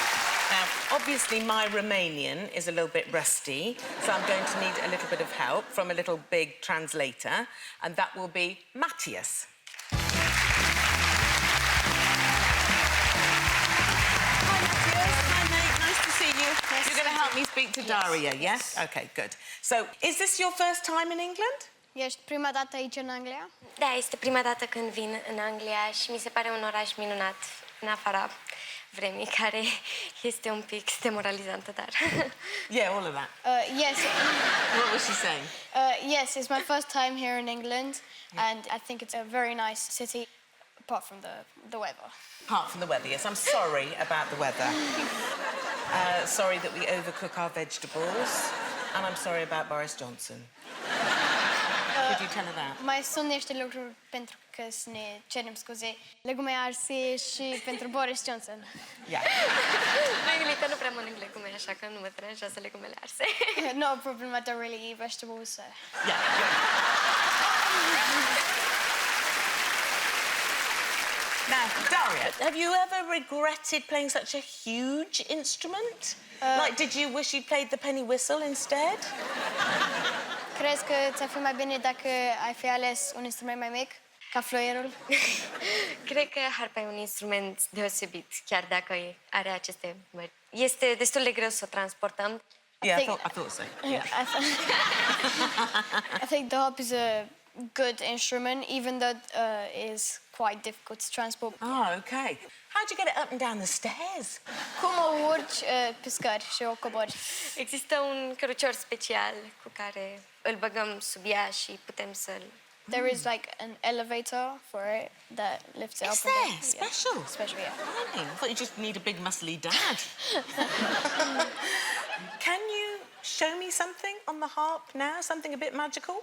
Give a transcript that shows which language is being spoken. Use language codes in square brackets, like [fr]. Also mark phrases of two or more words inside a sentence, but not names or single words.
[en] Now, obviously, my Romanian is a little bit rusty, so I'm going to need a little bit of help from a little big translator, and that will be Matthias. You're going to help me speak to Daria, yes? OK, good. So, is this your first time in England? [ro] Ești prima dată aici în Anglia? Da, este prima dată când vin în Anglia și mi se pare un oraș minunat, în afara vremii, care este un pic demoralizantă, dar... [en] Yeah, all of that. Yes. What was she saying? Yes, it's my first time here in England, and I think it's a very nice city, apart from the weather. Apart from the weather, yes. I'm sorry about the weather. Sorry that we overcook our vegetables. And I'm sorry about Boris Johnson. Could you tell her that? [ro] Mai sunt niște lucruri pentru că să ne cerem scuze. Legume arse și pentru Boris Johnson. [en] Yeah. [ro] Emile, nu prea mănânc legume, așa că nu mă deranjează legumele arse. [en] No problem, I don't really eat vegetables, so... Yeah. Now, Daria, have you ever regretted playing such a huge instrument? Like, did you wish you'd played the penny whistle instead? [ro] Crezi că ți-ar fi mai bine dacă ai fi ales un instrument mai mic, ca fluierul? Cred că harpa e un instrument deosebit, chiar dacă are aceste mări. Este destul de greu să o transportăm. [en] Yeah, I thought so. Yeah. I think the harp is a good instrument, even though it is quite difficult to transport. Oh, okay. How do you get it up and down the stairs? [ro] Cum o urci pe scări și o cobori? Există un cărucior special cu care îl băgăm sub ea și putem să-l... [en] There is like an elevator for it that lifts it up. Is there? Special? Yeah. Special, yeah. Blimey, I thought you just need a big muscly dad. Can you show me something on the harp now? Something a bit magical?